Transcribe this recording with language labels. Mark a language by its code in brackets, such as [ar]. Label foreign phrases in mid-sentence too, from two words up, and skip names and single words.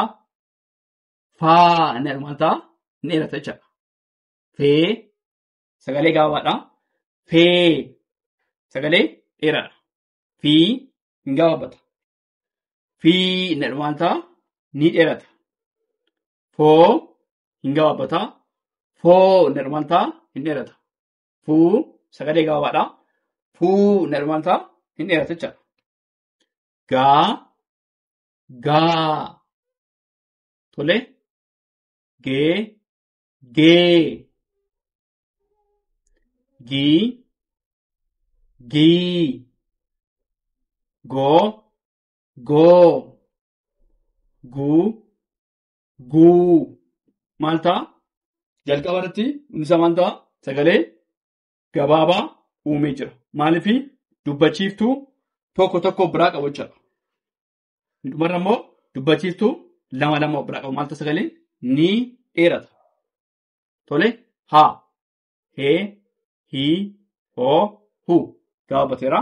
[om] Faa na maal ta'a hin dheerata jechaadha. Fee sagalee gabaabaadhaa. Fee sagalee dheeraadha. Fii hin gabaabbata. Fii na maal ta'a ni dheerata. Foo hin gabaabbataa. Foo na maal ta'a hin dheerata. Fuu sagalee gabaabaadhaa. Fuu na maal ta'a hin dheerata jechaadha. Gaa gaa. Tole gee gee. Gii gii. Goo goo. Guu guu. Maal ta'a jalqaba irratti hundisa maal ta'a sagalee gabaabaa uumee jira. Maaliif dubbachiiftuu tokko tokko biraa qabu jechuudha. Dhumarra immoo dubbachiiftuu lama lama biraa qabu. Maal ta'a sagaleen ni dheerata. Tole haa hee hii hoo huu gabaabbateera.